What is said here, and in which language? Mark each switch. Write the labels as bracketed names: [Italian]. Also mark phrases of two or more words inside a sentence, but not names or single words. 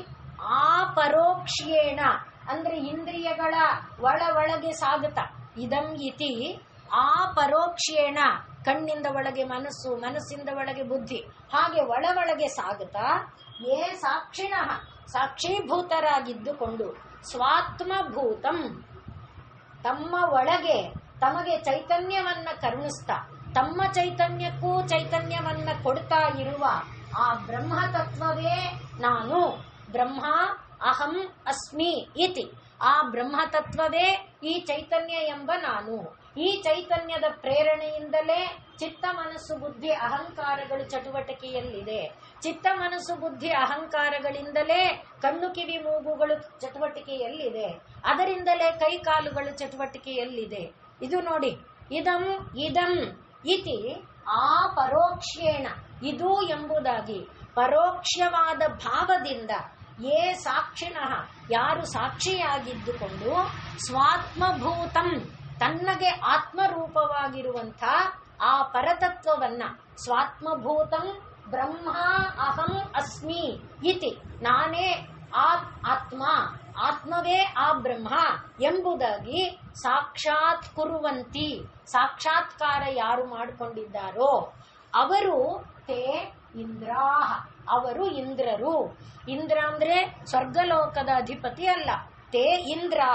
[Kannada] ಆಪರೋಕ್ಷ್ಯೇಣ ಅಂದ್ರೆ ಇಂದ್ರಿಯಗಳ ಒಳಗೆ ಸಾಗುತ್ತಾ, [Sanskrit] ಇದಂ ಇತಿ ಆಪರೋಕ್ಷ್ಯೇಣ [Kannada] ಕಣ್ಣಿಂದ ಒಳಗೆ ಮನಸ್ಸು, ಮನಸ್ಸಿಂದ ಒಳಗೆ ಬುದ್ಧಿ, ಹಾಗೆ ಒಳಗೆ ಸಾಗುತ್ತಾ [Sanskrit] ಯೇ ಸಾಕ್ಷಿಣಃ [Kannada] ಸಾಕ್ಷೀಭೂತರಾಗಿದ್ದುಕೊಂಡು ಸ್ವಾತ್ಮಭೂತಂ ತಮ್ಮ ಒಳಗೆ ತಮಗೆ ಚೈತನ್ಯವನ್ನ ಕರುಣಿಸ್ತಾ ತಮ್ಮ ಚೈತನ್ಯಕ್ಕೂ ಚೈತನ್ಯವನ್ನ ಕೊಡ್ತಾ ಇರುವ ಆ ಬ್ರಹ್ಮ ತತ್ವವೇ ನಾನು, [Sanskrit] ಬ್ರಹ್ಮ ಅಹಂ ಅಸ್ಮಿ ಇತಿ. [Kannada] ಆ ಬ್ರಹ್ಮ ತತ್ವವೇ ಈ ಚೈತನ್ಯ ಎಂಬ ನಾನು. ಈ ಚೈತನ್ಯದ ಪ್ರೇರಣೆಯಿಂದಲೇ ಚಿತ್ತ ಮನಸ್ಸು ಬುದ್ಧಿ ಅಹಂಕಾರಗಳು ಚಟುವಟಿಕೆಯಲ್ಲಿದೆ. ಚಿತ್ತ ಮನಸ್ಸು ಬುದ್ಧಿ ಅಹಂಕಾರಗಳಿಂದಲೇ ಕಣ್ಣು ಕಿವಿ ಮೂಗುಗಳು ಚಟುವಟಿಕೆಯಲ್ಲಿದೆ. ಅದರಿಂದಲೇ ಕೈ ಕಾಲುಗಳು ಚಟುವಟಿಕೆಯಲ್ಲಿದೆ. ಇದು ನೋಡಿ, [Sanskrit] ಇದಂ ಇದಂ ಇತಿ ಆ ಪರೋಕ್ಷೇಣ [Kannada] ಇದು ಎಂಬುದಾಗಿ ಪರೋಕ್ಷವಾದ ಭಾವದಿಂದ [Sanskrit] ಯೇ ಸಾಕ್ಷಿಣಃ [Kannada] ಯಾರು ಸಾಕ್ಷಿಯಾಗಿದ್ದುಕೊಂಡು ಸ್ವಾತ್ಮಭೂತಂ ತನ್ನಗೆ ಆತ್ಮರೂಪವಾಗಿರುವಂಥ ಆ ಪರತತ್ವವನ್ನ [Sanskrit] ಸ್ವಾತ್ಮಭೂತಂ ಬ್ರಹ್ಮ ಅಹಂ ಅಸ್ಮಿ ಇತಿ [Kannada] ನಾನೇ ಆತ್ಮ, ಆತ್ಮವೇ ಆ ಬ್ರಹ್ಮ ಎಂಬುದಾಗಿ [Sanskrit] ಸಾಕ್ಷಾತ್ ಕುರುವಂತಿ [Kannada] ಸಾಕ್ಷಾತ್ಕಾರ ಯಾರು ಮಾಡಿಕೊಂಡಿದ್ದಾರೋ ಅವರು [Sanskrit] ತೇ ಇಂದ್ರಾಹ [Kannada] ಅವರು ಇಂದ್ರರು. ಇಂದ್ರ ಅಂದ್ರೆ ಸ್ವರ್ಗಲೋಕದ ಅಧಿಪತಿ ಅಲ್ಲ, [Sanskrit] ತೇ ಇಂದ್ರಾಹ.